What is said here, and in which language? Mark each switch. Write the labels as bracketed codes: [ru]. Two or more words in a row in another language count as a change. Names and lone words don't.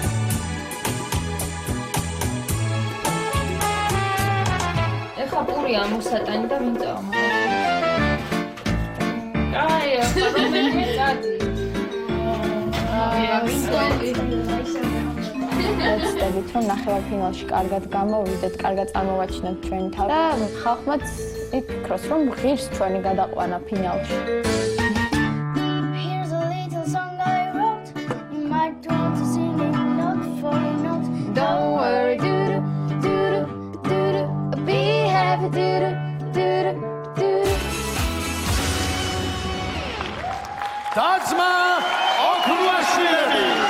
[ka] ეხლა პური ამოსატანი და ვინ წავა მაგალითად. აი, ახლა რომელი წადი. ვეცდებით რომ ნახევარფინალში კარგად გამოვიდეთ, კარგად წარმოვაჩინოთ ჩვენი თავი და ხალხმაც იფიქროს რომ ღირს ჩვენი გადაყვანა ფინალში. [en] Here's a little song I wrote. You might want to sing it note for note. Don't worry, do-do, do-do, do-do. Be happy, do-do, do-do, do-do. Tazma Okruvashvili.